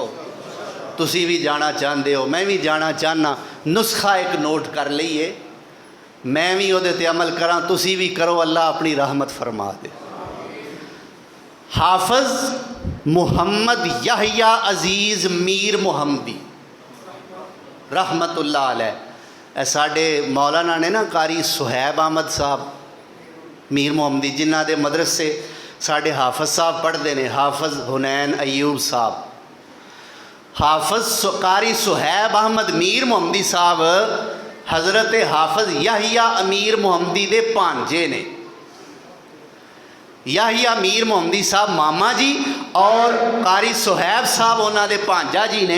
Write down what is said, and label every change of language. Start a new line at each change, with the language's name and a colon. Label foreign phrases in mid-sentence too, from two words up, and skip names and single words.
Punjabi: ਤੁਸੀ ਭੀ ਜਾਨਾ ਚਾਹਤੇ ਹੋ, ਮੈਂ ਭੀ ਜਾਨਾ ਚਾਹਨਾ। ਨੁਸਖ਼ਾ ਇੱਕ ਨੋਟ ਕਰ ਲੀਏ, ਮੈਂ ਭੀ ਉਹਦੇ ਤੇ ਅਮਲ ਕਰਾਂ, ਤੁਸੀ ਭੀ ਕਰੋ, ਅੱਲਾਹ ਅਪਨੀ ਰਹਿਮਤ ਫ਼ਰਮਾ ਦੇ। हाफिज मुहम्मद याहिया अजीज़ मीर मुहम्मदी
Arabic: رحمة الله عليه.
Punjabi: ਸਾਡੇ ਮੌਲਾਨਾ ਨੇ ਨਾ ਕਾਰੀ ਸੁਹੈਬ ਅਹਿਮਦ ਸਾਹਬ ਮੀਰ ਮੁਹੰਮਦੀ, ਜਿਨ੍ਹਾਂ ਦੇ ਮਦਰਸੇ ਸਾਡੇ ਹਾਫ਼ਿਜ਼ ਸਾਹਬ ਪੜ੍ਹਤੇ ਹੈਂ, ਹਾਫ਼ਿਜ਼ ਹੁਨੈਨ ਅਯੂਬ ਸਾਹਬ। ਹਾਫ਼ਿਜ਼ ਕਾਰੀ ਸੁਹੈਬ ਅਹਿਮਦ ਮੀਰ ਮੁਹੰਮਦੀ ਸਾਹਬ ਹਜ਼ਰਤ ਹਾਫ਼ਿਜ਼ ਯਾਹੀਆ ਅਮੀਰ ਮੁਹੰਮਦੀ ਦੇ ਭਾਣਜੇ ਨੇ। ਯਾਹੀਆ ਮੀਰ ਮੁਹੰਮਦੀ ਸਾਹਬ ਮਾਮਾ ਜੀ ਔਰ ਕਾਰੀ ਸੁਹੈਬ ਸਾਹਬ ਉਨ੍ਹੋਂ ਨੇ ਭਾਣਜਾ ਜੀ ਨੇ।